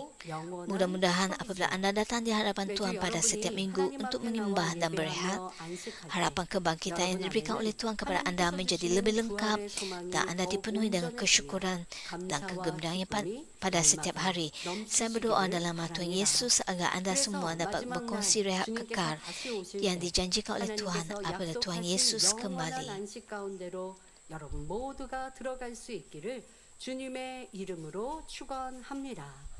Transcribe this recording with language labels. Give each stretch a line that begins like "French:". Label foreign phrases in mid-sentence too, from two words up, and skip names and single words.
Malay: Mudah-mudahan apabila anda datang di hadapan Tuhan pada setiap minggu untuk menyembah dan berehat, harapan kebangkitan yang diberikan oleh Tuhan kepada anda menjadi lebih lengkap dan anda dipenuhi dengan kesyukuran dan kegembiraan pada setiap hari. Saya berdoa dalam nama Tuhan Yesus agar anda semua dapat berkongsi rehat kekal yang dijanjikan oleh Tuhan apabila Tuhan Yesus kembali.
Korean: 안식 가운데로 여러분 모두가 들어갈 수 있기를 주님의 이름으로 축원합니다.